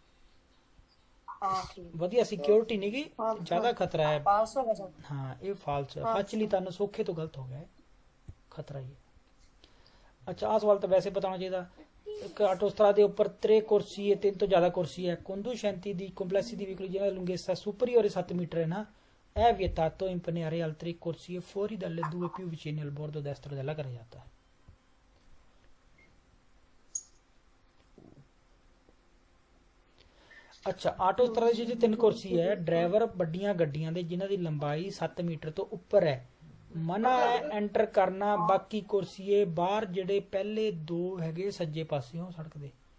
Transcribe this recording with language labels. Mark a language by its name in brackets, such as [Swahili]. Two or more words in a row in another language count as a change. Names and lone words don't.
[Punjabi] ਵਧੀਆ ਸਿਕਿਉਰਿਟੀ ਨਹੀਂ ਗੀ, ਜ਼ਿਆਦਾ ਖਤਰਾ ਹੈ। 500 ਹੋ ਗਿਆ। ਹਾਂ ਇਹ ਫਾਲਸ ਹੈ, ਫਾਚਲੀ ਤੁਹਾਨੂੰ ਸੌਖੇ ਤੋਂ ਗਲਤ ਹੋ ਗਿਆ ਹੈ, ਖਤਰਾ ਹੀ ਹੈ। ਅੱਛਾ ਆਹ ਸਵਾਲ ਤਾਂ ਵੈਸੇ ਪਤਾ ਹੋਣਾ ਚਾਹੀਦਾ। ਇੱਕ ਆਟੋਸਟਰਾ ਦੇ ਉੱਪਰ 3 ਕੁਰਸੀ ਹੈ, 3 ਤੋਂ ਜ਼ਿਆਦਾ ਕੁਰਸੀ ਹੈ, [Italian] conducenti di complessi di veicoli di lunghezza superiore 7 metri, na è vietato impegnare altre corsie fuori dalle 2 più vicine al bordo destro della carreggiata। [Punjabi] ਅੱਛਾ ਆਟੋਸਟਰਾ ਦੇ ਜਿਹੜੇ 3 ਕੁਰਸੀ ਹੈ, ਡਰਾਈਵਰ ਵੱਡੀਆਂ ਗੱਡੀਆਂ ਦੇ ਜਿਨ੍ਹਾਂ ਦੀ ਲੰਬਾਈ 7 ਮੀਟਰ ਤੋਂ ਉੱਪਰ ਹੈ, ਮਨਾ ਹੈ ਐਂਟਰ ਕਰਨਾ। ਬਾਕੀ ਕੁਰਸੀਏ ਬਾਹਰ ਜਿਹੜੇ ਪਹਿਲੇ 2 ਹੈਗੇ ਸੱਜੇ ਪਾਸਿਓਂ ਸੜਕ ਦੇ।